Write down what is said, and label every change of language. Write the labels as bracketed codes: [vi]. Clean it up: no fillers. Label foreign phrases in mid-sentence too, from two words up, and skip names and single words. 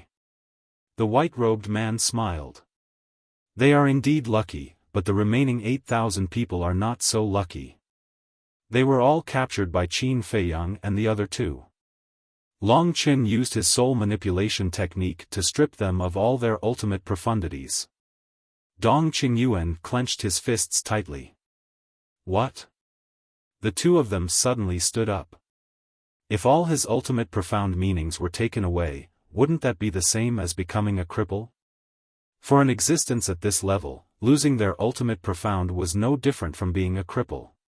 [en] The white-robed man smiled. They are indeed lucky, but the remaining 8,000 people are not so lucky. They were all captured by Qin Feiyang and the other two. Long Qin used his soul manipulation technique to strip them of all their ultimate profundities. Dong Qingyuan clenched his fists tightly. What? The two of them suddenly stood up. If all his ultimate profound meanings were taken away, wouldn't that be the same as becoming a cripple? For an existence at this level, losing their ultimate profound was no different from being a cripple.